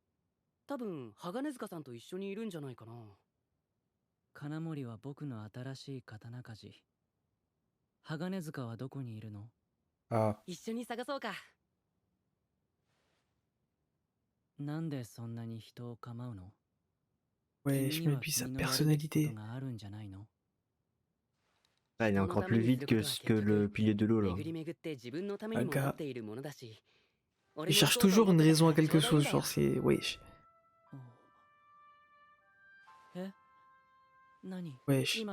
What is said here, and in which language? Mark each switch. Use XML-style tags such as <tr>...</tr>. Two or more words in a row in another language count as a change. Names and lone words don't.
<ja>多分、鋼塚さんと一緒にいるんじゃないかな。金森は僕の新しい刀鍛冶。鋼塚はどこにいるの？ Ah, 一緒に探そうか。なんでそんなに人を構うの？</ja> <fr>Wesh, mais puis sa personnalité. Ah, il est encore plus vite que le pilier de l'eau, là. Un gars. Il cherche toujours une raison à quelque chose, genre c'est... Wesh. Wesh.</fr>